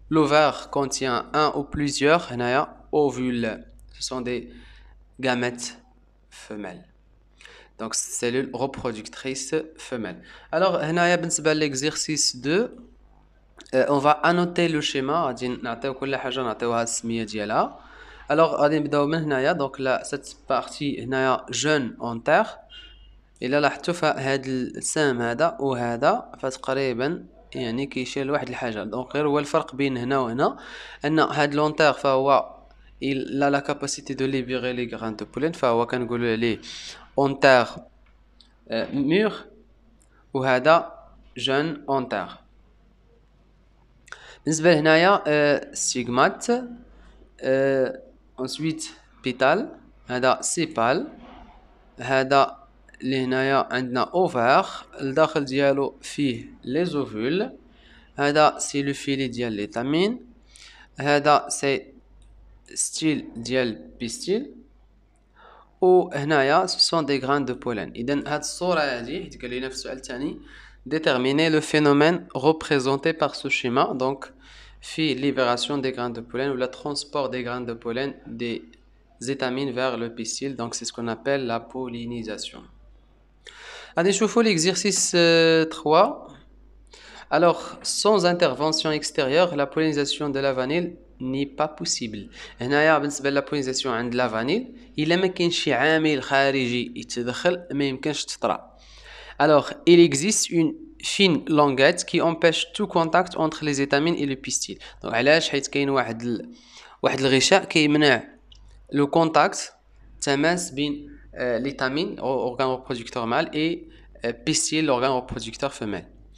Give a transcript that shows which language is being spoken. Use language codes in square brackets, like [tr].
[fr] L'ovaire contient un ou plusieurs ovules. Ce sont des gamètes femelles. Donc cellules reproductrices femelles. Alors [ar] بالنسبة [fr] l'exercice 2, on va annoter le schéma. [ar] غادي نعطيو كل حاجة نعطيوها السمية ديالها. Alors غادي نبداو من هنايا. [fr] Donc là cette partie هنايا jeune antère. [ar] إلا لاحظتوا فهاد السهم هذا وهذا فتقريبا يعني كيشير لواحد الحاجة. دونك غير هو الفرق بين هنا وهنا أن هاد لونتير فهو [fr] il a la capacité de libérer les grains de pollen [ar] فهو كنقولوا عليه antère mûr وهذا jeune antère. بالنسبة لهنايا stigmate, ensuite pétale, هذا sépale, هذا اللي هنايا عندنا ovaire الداخل ديالو فيه les ovules, هذا سي لو فيلي ديال ليتامين, هذا سي ستيل ديال بيستيل, وهنايا [fr] ce sont des grains de pollen. [ar] إذا هاد الصورة هادي حيت قال لينا في السؤال الثاني [fr] déterminer le phénomène représenté par ce schéma, donc في libération des grains de pollen ou le transport des grains de pollen des étamines vers le pistil, donc c'est ce qu'on appelle la pollinisation. Allez, نشوفوا l'exercice 3. Alors, sans intervention extérieure, la pollinisation de la vanille n'est pas possible. [ar] هنايا بالنسبة لا pollinisation عند la vanille إلا ما كاينش شي عامل خارجي يتدخل ما يمكنش تطرا. [fr] Alors, il existe une fine languette qui empêche tout contact entre les étamines et le pistil. Donc [ar] علاش حيت كاين واحد الغشاء كيمنع [fr] le contact [ar] تماس بين [fr] l'étamine organe reproducteur mâle et pistil l'organe reproducteur femelle.